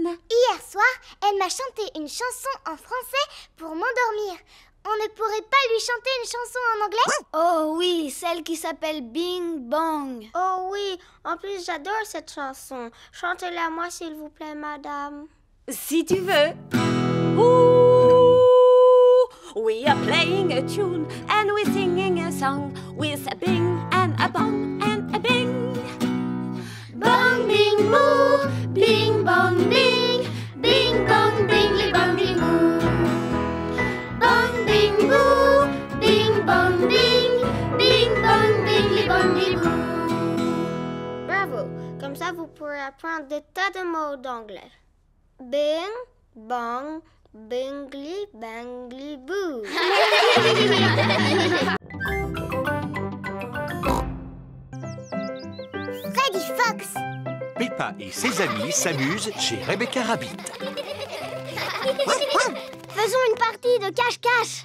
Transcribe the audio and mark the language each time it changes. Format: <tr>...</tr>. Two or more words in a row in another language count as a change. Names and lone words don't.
<fr>Hier soir, elle m'a chanté une chanson en français pour m'endormir. On ne pourrait pas lui chanter une chanson en anglais? Oh oui, celle qui s'appelle Bing Bong. Oh oui, en plus j'adore cette chanson. Chantez-la à moi s'il vous plaît, madame. Si tu veux.</fr> <en>We are playing a tune and we're singing a song with a bing and a bong and a bing. Bong, bing, boo, bing, bong, bing, bing, bong, bingly, bongy, boo. Bong, bing, boo, bing, bong, bing, bing, bong, bingly, bongy, boo.</en> <fr>Bravo, comme ça vous pourrez apprendre des tas de mots d'anglais. Bing, bong, bingly, bangly, boo. Freddy Fox. Peppa et ses amis s'amusent chez Rebecca Rabbit. Faisons une partie de cache-cache.</fr>